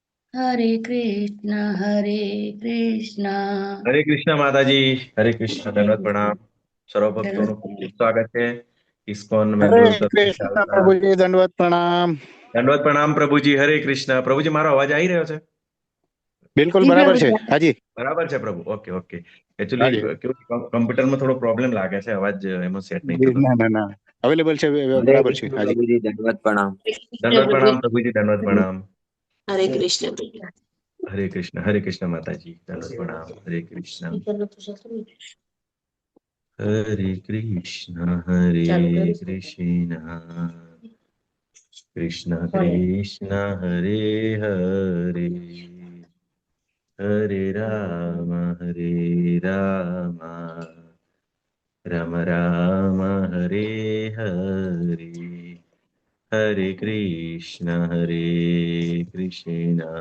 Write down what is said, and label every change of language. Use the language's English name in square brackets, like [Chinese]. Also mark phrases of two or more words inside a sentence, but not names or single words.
[Hindi] हरे कृष्ण हरे कृष्ण। हरे कृष्ण माताजी। हरे कृष्ण, हरे दंडवत कृष्ण प्रणाम। सर्व भक्तों [Gujarati] નું ખૂબ ખૂબ સ્વાગત છે ઇસ્કોન [Hindi] हरे [Gujarati] બેંગ્લોર તરફથી [Hindi] कृष्ण [Gujarati] ચાલતા। [Hindi] प्रभु जी दंडवत प्रणाम। [Gujarati] દંડવત પ્રણામ પ્રભુજી। હરે કૃષ્ણ પ્રભુજી, મારો અવાજ આવી રહ્યો છે? [Hindi] बिल्कुल जी बराबर प्रभु है। जी। हाँ जी। [Gujarati] બરાબર છે પ્રભુ? [English] okay okay. [Hindi] हाँ [Gujarati] એકચ્યુઅલી [Hindi] जी। [Gujarati] કેવું કમ્પ્યુટરમાં થોડો પ્રોબ્લેમ લાગે છે, અવાજ એમાં સેટ નહીં થતો। [Hindi] ना ना ना अवेलेबल है। हरे बराबर है। कृष्ण हाँ जी। प्रभु जी दंडवत प्रणाम। [Gujarati] દંડવત [Hindi] प्रभु जी। [Gujarati] પ્રણામ પ્રભુજી, દંડવત પ્રણામ। [Hindi] हरे कृष्ण प्रभु। [Gujarati] હરે કૃષ્ણ માતાજી, દંડવત પ્રણામ। હરે કૃષ્ણ હરે કૃષ્ણ હરે ચાલુ કરું [Sanskrit] કૃષ્ણ કૃષ્ણ કૃષ્ણ હરે હરે હરે રામ રામ રામ હરે હરે હરે કૃષ્ણ